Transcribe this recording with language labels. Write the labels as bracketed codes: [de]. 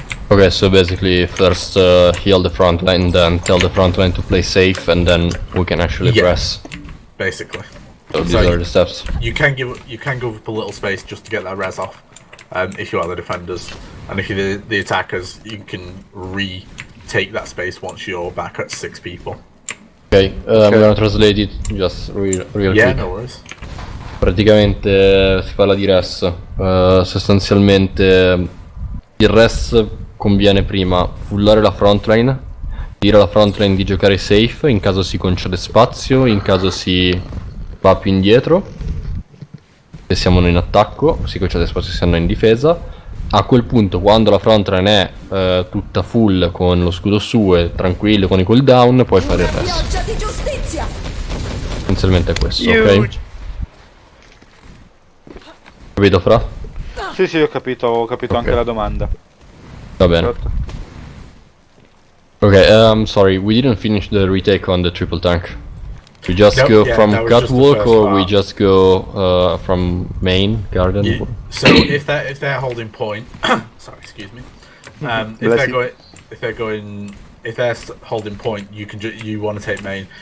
[en] Okay, so basically first heal the front line, then tell the front line to play safe, and then we can actually press. Basically. So these are the steps. You can give up a little space just to get that res off, if you are the defenders, and if you're the attackers, you can retake that space once you're back at 6 people. Ok, I'm gonna translate it just real quick. Yeah, no worries. [it] Praticamente si parla di res, sostanzialmente il res conviene prima fullare la frontline, dire alla frontline di giocare safe in caso si concede spazio, in caso si va più indietro, se siamo noi in attacco, si concede spazio se siamo noi in difesa. A quel punto, quando la frontline è tutta full con lo scudo su e tranquillo con i cooldown, puoi fare il res. Essenzialmente è questo, ok? Capito, Fra? Sì, ho capito anche la domanda. Va bene. [en] Okay, sorry, we didn't finish the retake on the triple tank. We just go from catwalk, or we just go from main garden? Yeah. So if they're holding point, sorry, excuse me. If they're holding point, you want to take main.